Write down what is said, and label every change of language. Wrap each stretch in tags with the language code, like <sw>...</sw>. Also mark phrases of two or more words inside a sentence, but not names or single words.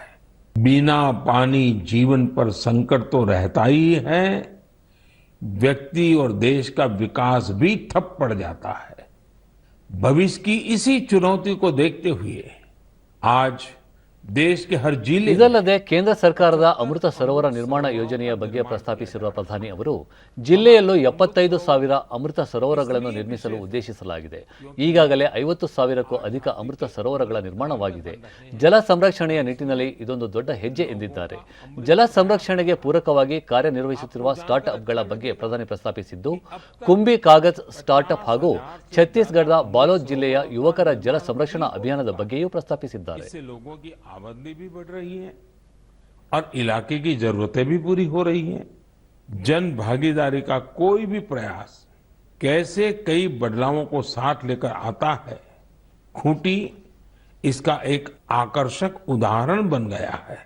<hi>बिना पानी जीवन पर संकट तो रहता ही है, व्यक्ति और देश का विकास भी ठप पड़ जाता है। भविष्य की इसी चुनौती को देखते हुए आज देश के हर जिले</hi> <kn>ಇದಲ್ಲದೆ ಕೇಂದ್ರ ಸರ್ಕಾರದ ಅಮೃತ ಸರೋವರ ನಿರ್ಮಾಣ ಯೋಜನೆಯ ಬಗ್ಗೆ ಪ್ರಸ್ತಾಪಿಸಿರುವ ಪ್ರಧಾನಿ ಅವರು ಜಿಲ್ಲೆಯಲ್ಲೂ 75,000 ಅಮೃತ ಸರೋವರಗಳನ್ನು ನಿರ್ಮಿಸಲು ಉದ್ದೇಶಿಸಲಾಗಿದೆ. ಈಗಾಗಲೇ 50,000ಕ್ಕೂ ಅಧಿಕ ಅಮೃತ ಸರೋವರಗಳ ನಿರ್ಮಾಣವಾಗಿದೆ. ಜಲ ಸಂರಕ್ಷಣೆಯ ನಿಟ್ಟಿನಲ್ಲಿ ಇದೊಂದು ದೊಡ್ಡ ಹೆಜ್ಜೆ ಎಂದಿದ್ದಾರೆ. ಜಲ ಸಂರಕ್ಷಣೆಗೆ ಪೂರಕವಾಗಿ ಕಾರ್ಯನಿರ್ವಹಿಸುತ್ತಿರುವ ಸ್ಟಾರ್ಟ್ ಅಪ್ಗಳ ಬಗ್ಗೆ ಪ್ರಧಾನಿ ಪ್ರಸ್ತಾಪಿಸಿದ್ದು, ಕುಂಭಿ ಕಾಗಜ್ ಸ್ಟಾರ್ಟ್ ಅಪ್ ಹಾಗೂ ಛತ್ತೀಸ್ಗಢದ ಬಾಲೋದ್ ಜಿಲ್ಲೆಯ ಯುವಕರ ಜಲ ಸಂರಕ್ಷಣಾ ಅಭಿಯಾನದ ಬಗ್ಗೆಯೂ ಪ್ರಸ್ತಾಪಿಸಿದ್ದಾರೆ.</kn> <hi>आमदनी भी बढ़ रही है और इलाके की जरूरतें भी पूरी हो रही हैं। जन भागीदारी का कोई भी प्रयास कैसे कई बदलावों को साथ लेकर आता है, खूंटी इसका एक आकर्षक उदाहरण बन गया है।</hi>